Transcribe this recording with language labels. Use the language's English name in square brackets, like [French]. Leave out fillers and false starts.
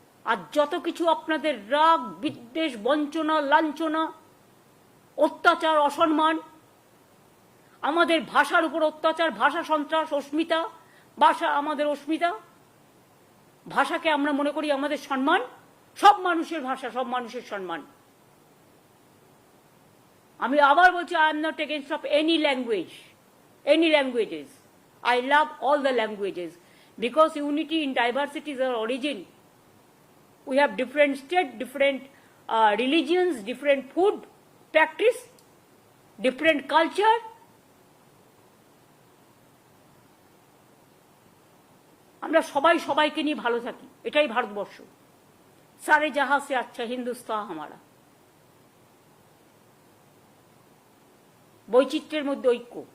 [Bangla] আর যত কিছু আপনাদের রাগ, বিদ্বেষ, বঞ্চনা, লাঞ্ছনা, অত্যাচার, অসম্মান, আমাদের ভাষার উপর অত্যাচার, ভাষা সন্ত্রাস, অস্মিতা, ভাষা আমাদের অস্মিতা, ভাষাকে আমরা মনে করি আমাদের সম্মান, সব মানুষের ভাষা, সব মানুষের সম্মান। আমি আবার বলছি, [English] I am not against of any language, any languages. I love all the languages because unity in diversity is our origin. We have different states, different religions, different food practice, different culture. [Bangla] আমরা সবাই সবাইকে নিয়ে ভালো থাকি, এটাই ভারতবর্ষ। [Hindi] সারে জাহাঁ সে আচ্ছা হিন্দুস্তান হামারা। [Bangla] বৈচিত্র্যের মধ্যে ঐক্য।